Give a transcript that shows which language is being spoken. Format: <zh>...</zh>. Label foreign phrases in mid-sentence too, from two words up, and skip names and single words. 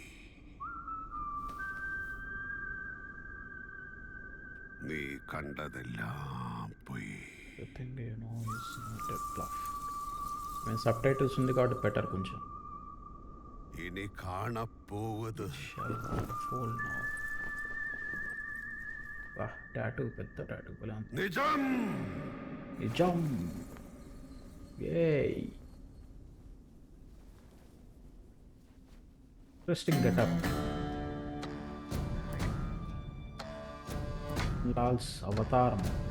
<ta>நீ கண்டதெல்லாம் பொய்.</ta> <te>సబ్ టైటిల్స్ ఉంది కాబట్టి బెటర్ కొంచెం.</te> <ta>இனி காணப்போவது</ta> <te>టాటూ పెద్ద టాటూ నిజం నిజం. ఏయ్</te> <en>interesting getup.</en> <te>లాల్స్ అవతారం.</te>